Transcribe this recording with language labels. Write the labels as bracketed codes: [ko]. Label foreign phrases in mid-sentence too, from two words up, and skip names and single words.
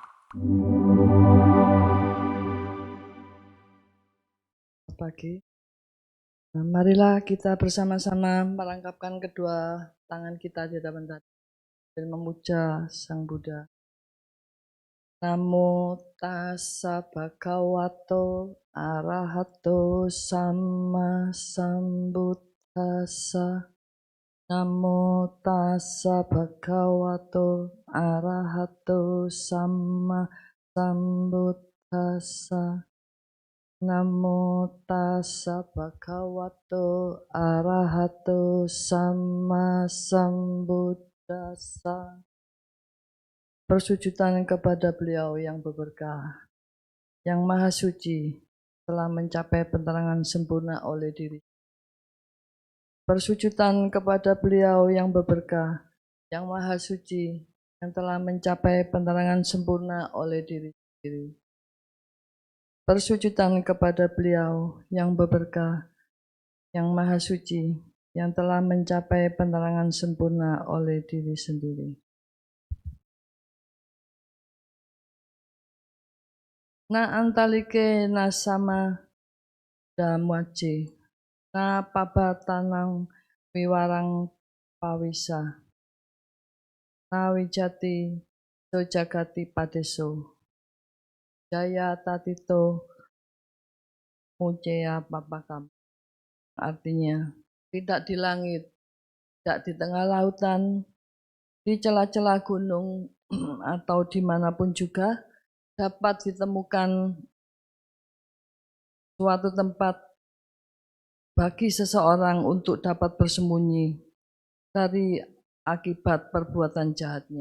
[id] Pagi. Marilah kita bersama-sama merangkapkan kedua tangan kita di hadapan Tuhan dan memuja Sang Buddha. [pi] Namo tassa bhagavato arahato sama sambuddhassa. Namo tassa bhagavato arahato sama sambuddhassa. Namo tassa bhagavato arahato sama sambuddhassa. [id] Persujudan kepada beliau yang berberkah, yang maha suci, telah mencapai penerangan sempurna oleh diri. Persujudan kepada beliau yang berberkah, yang maha suci, yang telah mencapai penerangan sempurna oleh diri sendiri. Persujudan kepada beliau yang berberkah, yang maha suci, yang telah mencapai penerangan sempurna oleh diri sendiri. [pi] Na antalike na sama damace, na pabatanang wiwarang pawisa, na wijati sojagati padeso, jaya tatito muceya papakam. [id] Artinya, tidak di langit, tidak di tengah lautan, di celah-celah gunung, atau dimanapun juga dapat ditemukan suatu tempat bagi seseorang untuk dapat bersembunyi dari akibat perbuatan jahatnya.